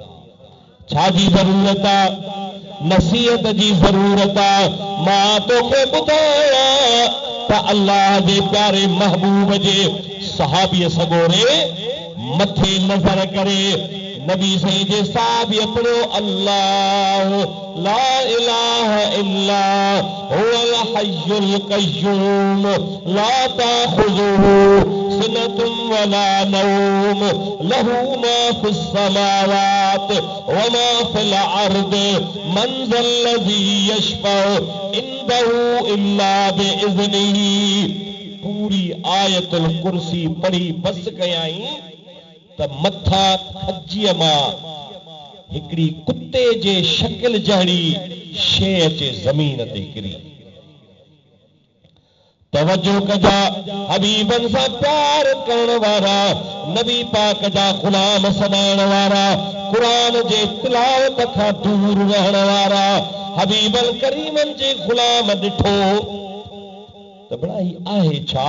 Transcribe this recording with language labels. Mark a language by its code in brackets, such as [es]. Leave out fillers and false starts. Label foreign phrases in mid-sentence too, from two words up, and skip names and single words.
[sd] छा जी ज़रूरत आहे? नसीहत जी ज़रूरत आहे। मां तोखे ॿुधायां त अल्लाह जे प्यारे महबूब जे सहाबीअ सॻोरे मथे नज़र करे नबी साईं जे साहबीअ पढ़ियो, [ar] الله لا إله إلا هو الحي القيوم لا تأخذه سنة ولا نوم له ما في السماوات وما في الأرض من ذا الذي يشفع عنده إلا بإذنه. [sd] पूरी आयतुल कुर्सी पढ़ी बस कयाई त मथा खजीअ मां हिकिड़ी कुते जे शकिल जहिड़ी शइ अचे ज़मीन ते किरी। तवजो कजा, हबीबन सां प्यार करण वारा, नबी पाक जा ग़ुलाम सॾाइण वारा, कुरान जे तिलावत खां दूर रहण वारा हबीबल करीमन जे गुलाम ॾिठो त बड़ाई आहे छा?